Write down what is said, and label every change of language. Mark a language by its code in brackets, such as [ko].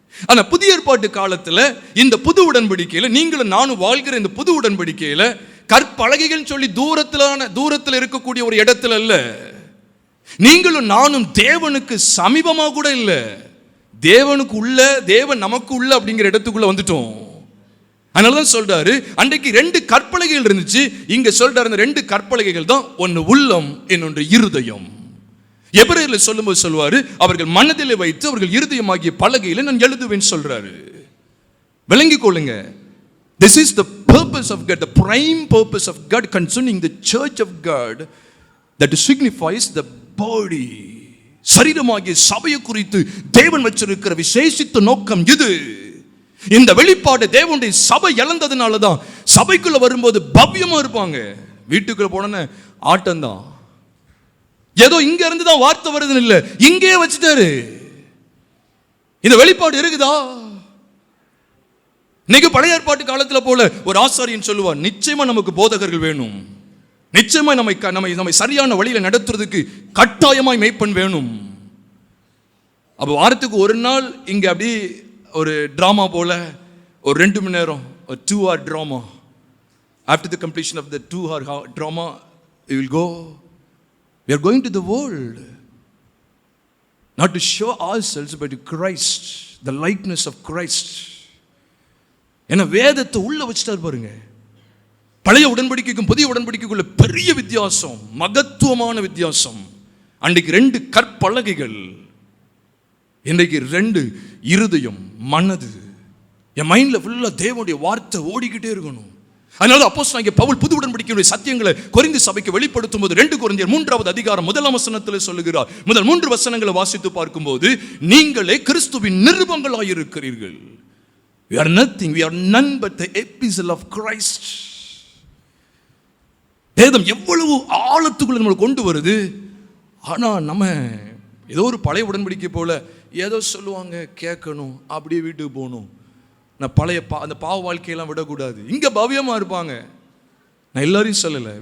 [ta] ஆனா புதிய ஏற்பாட்டு காலத்துல இந்த புது உடன்படிக்கையில நீங்களும் நானும் வாழ்கிற இந்த புது உடன்படிக்கையில கற்பலகைகள் சொல்லி தூரத்துல இருக்கக்கூடிய ஒரு இடத்துல அல்ல, நீங்களும் நானும் தேவனுக்கு சமீபமா கூட இல்ல, தேவனுக்கு உள்ள, தேவன் நமக்கு உள்ள அப்படிங்கிற இடத்துக்குள்ள வந்துட்டோம். அதனாலதான் சொல்றாரு, அன்றைக்கு 2 கற்பலகைகள் இருந்துச்சு, இங்க சொல்றாரு அந்த 2 கற்பலகைகள் தான், ஒன்னு உள்ளம், இன்னொன்று இருதயம். எபிரேயர்ல சொல்லும்போது சொல்வாரு, அவர்கள் மனதிலே வைத்து அவர்கள் இருதயமாகிய பலகையில நான் எழுதுவேன் சொல்றாரு. விளங்கிக் கொள்ளுங்க. [en] This is the purpose of God, the prime purpose of God concerning the church of God, that signifies the body. [ta] சரீரமாகிய சபையை குறித்து தேவன் வச்சிருக்கிற விசேஷித்த நோக்கம் இது. இந்த வெளிப்பாடு தேவனுடைய சபை இழந்ததுனால தான் சபைக்குள்ள வரும்போது பவ்யமா இருப்பாங்க, வீட்டுக்குள்ள போன ஆட்டம் தான். ஏதோ இங்க இருந்து தான் வார்த்தை வருதுன்னு இல்ல, இங்கே வச்சுட்டாரு. இந்த வெளிப்பாடு இருக்குதா? இன்னைக்கு பழைய ஏற்பாட்டு காலத்துல போல ஒரு ஆசாரியன் சொல்லுவார், நிச்சயமா நமக்கு போதகர்கள் வேணும், நிச்சயமாய் நம்மை சரியான வழியில நடத்துறதுக்கு கட்டாயமாய் மேய்ப்பன் வேணும். அப்போ வாரத்துக்கு ஒரு நாள் இங்க அப்படி ஒரு டிராமா போல ஒரு 2 மணி நேரம், ஒரு [en] 2 hour drama. After the completion of the 2 hour drama, we will go. We are going to the world, not to show ourselves, but to Christ, the likeness of Christ. [ta] என்ன வேதத்தை உள்ள வச்சுட்டார் பாருங்க. பழைய உடன்படிக்கைக்கும் புதிய உடன்படிக்கைக்குள்ள பெரிய வித்தியாசம், மகத்துவமான வித்தியாசம். அன்றைக்கு 2 கற்பலகைகள், இன்றைக்கு 2 இருதயம், மனது. என் மைண்ட்ல ஃபுல்லா தேவனுடைய வார்த்தை ஓடிக்கிட்டே இருக்கணும். அதனால அப்போஸ்தலனாகிய பவுல் புது உடன்படிக்கையுடைய சத்தியங்களை கொரிந்து சபைக்கு வெளிப்படுத்தும் போது 2 கொரிந்தியர் 3வது அதிகாரம் 1ஆம் வசனத்தில் சொல்லுகிறார். முதல் 3 வசனங்களை வாசித்து பார்க்கும்போது, நீங்களே கிறிஸ்துவின் நிருபங்களாய் இருக்கிறீர்கள். [en] We are nothing, we are none but the epistle of Christ. [ta] வேதம் எவ்வளவு ஆழத்துக்குள்ள நம்மளை கொண்டு வருது. ஆனா நம்ம ஏதோ ஒரு பழைய உடன்படிக்கை போல ஏதோ சொல்லுவாங்க, கேட்கணும், அப்படியே வீட்டுக்கு போகணும். நான் பழைய அந்த பாவ வாழ்க்கையெல்லாம் விடக்கூடாது. இங்கே பவ்யமாக இருப்பாங்க. நான் எல்லாரையும் சொல்லலை.